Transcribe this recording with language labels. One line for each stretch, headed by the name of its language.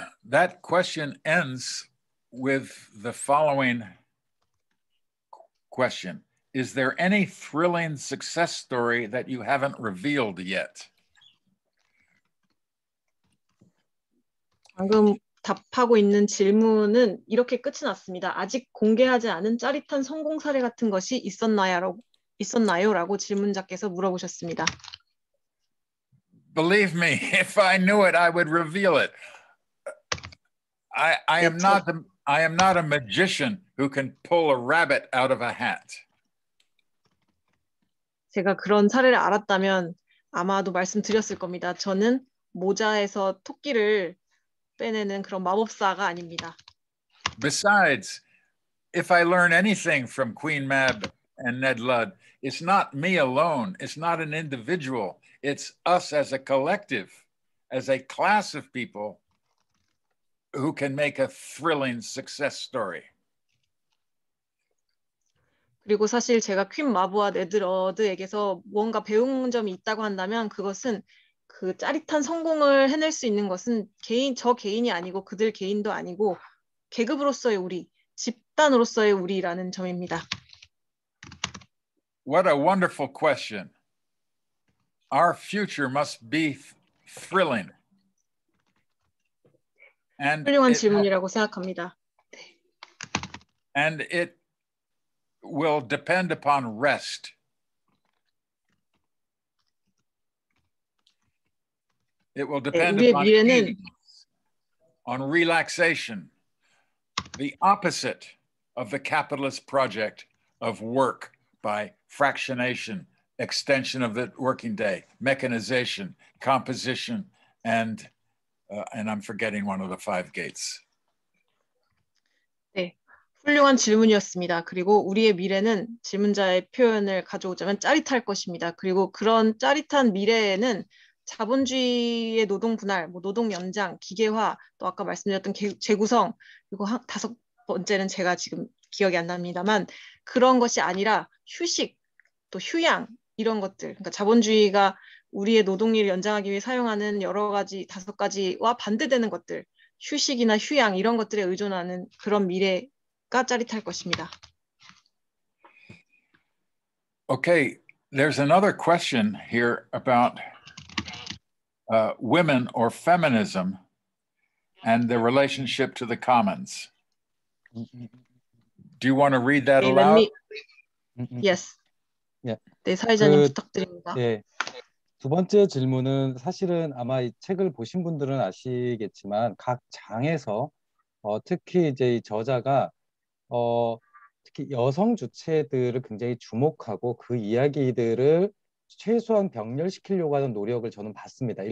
English: That question ends with the following question. is there any thrilling success story that you haven't revealed yet?
Korean: 방금 답하고 있는 질문은 이렇게 끝이 났습니다. 아직 공개하지 않은 짜릿한 성공 사례 같은 것이 있었나요? 라고 질문자께서 물어보셨습니다.
English: Believe me, if I knew it, I would reveal it. I am not a magician who can pull a rabbit out of a hat.
Korean: 제가 그런 사례를 알았다면 아마도 말씀드렸을 겁니다. 저는 모자에서 토끼를 빼내는 그런 마법사가 아닙니다.
English: Besides, if I learn anything from Queen Mab and Ned Ludd, it's not me alone. It's not an individual. It's us as a collective, as a class of people who can make a thrilling success story.
Korean: 그리고 사실 제가 퀸 마브와 네드 러드에게서 무언가 배운 점이 있다고 한다면 그것은 그 짜릿한 성공을 해낼 수 있는 것은 저 개인이 아니고 그들 개인도 아니고 계급으로서의 우리, 집단으로서의 우리라는 점입니다.
English: What a wonderful question. Our future must be thrilling.
Korean: 훌륭한 질문이라고 생각합니다.
English: And it will depend upon rest. It will depend upon ease, on relaxation, the opposite of the capitalist project of work by fractionation, extension of the working day, mechanization, composition, and I'm forgetting one of the 5 gates.
Korean: 네, 훌륭한 질문이었습니다. 그리고 우리의 미래는 질문자의 표현을 가져오자면 짜릿할 것입니다. 그리고 그런 짜릿한 미래에는 자본주의의 노동 분할, 노동 연장, 기계화, 또 아까 말씀드렸던 재구성, 그리고 5번째는 제가 지금 기억이 안 납니다만 그런 것이 아니라 휴식, 또 휴양 이런 것들. 그러니까 자본주의가 우리의 노동일을 연장하기 위해 사용하는 여러 가지 5가지와 반대되는 것들, 휴식이나 휴양 이런 것들에 의존하는 그런 미래가 짜릿할 것입니다.
English: Okay, there's another question here about women or feminism and their relationship to the commons. Do you want to read that aloud? Yes.
Korean: 예. 네, 사회자님 부탁드립니다. 예. 두 번째 질문은 사실은 아마 이 책을 보신 분들은 아시겠지만 각 장에서 특히 이제 이 저자가 특히 여성 주체들을 굉장히 주목하고 그 이야기들을 최소한 병렬시키려고 하는 노력을 저는 봤습니다.